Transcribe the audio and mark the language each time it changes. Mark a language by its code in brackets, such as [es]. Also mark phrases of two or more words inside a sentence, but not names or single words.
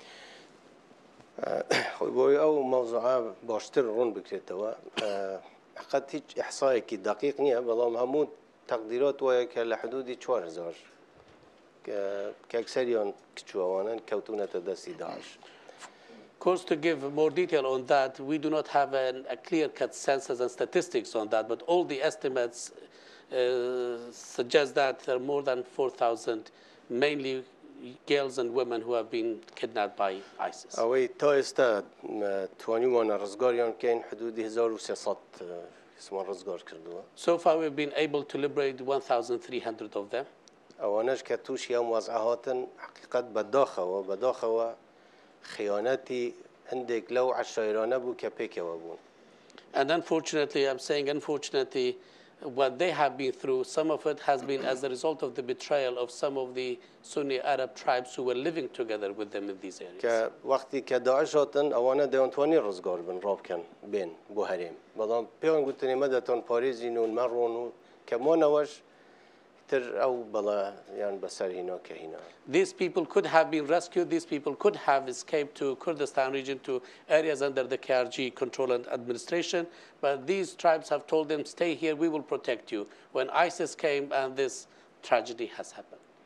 [ckb] خۆی بۆی ئەو مەوزوعە باشتر ڕوون بکرێتەوە حقیقەت هیچ ئیحسایەکی دقیق نییە بەڵام هەموو تەقدیرات وایە کە لە حدودی 4000 کە ئەکسەریان کچووەوانن کەوتونەتە دەستی داعش. [en] Of course, to give more detail on that, we do not have a clear-cut census and statistics on that, but all the estimates suggest that there are more than 4,000, mainly girls and women who have been kidnapped by ISIS. [ckb] ئەوەی تا ئێستا توانیوانە ڕزگاریان کەین حدودی 1300 کەسمان ڕزگار کردووە. [en] So far we've been able to liberate 1,300 of them. [ckb] ئەوانەش کە تووشی ئەم وەزعە هاتن حقیقەت بەداخەوە خیانەتی هەندێک لەو عەشایرانە بوو کە پێکەوە بوون. [en] And unfortunately, I'm saying unfortunately, what they have been through, some of it has been as a result of the betrayal of some of the Sunni Arab tribes who were living together with them in these areas. [ckb] کە وەختی کە داعش هاتن ئەوانە دەیانتوانی ڕزگار بن ڕابکەن بێن بۆ هەرێم بەڵام پێیان گوتنی مەدەتۆن پارێزین و مەڕۆن و کە مۆنەوەش [en] These people could have been rescued. These people could have escaped to Kurdistan region, to areas under the KRG control and administration. But these tribes have told them, stay here, we will protect you. When ISIS came and this tragedy has happened.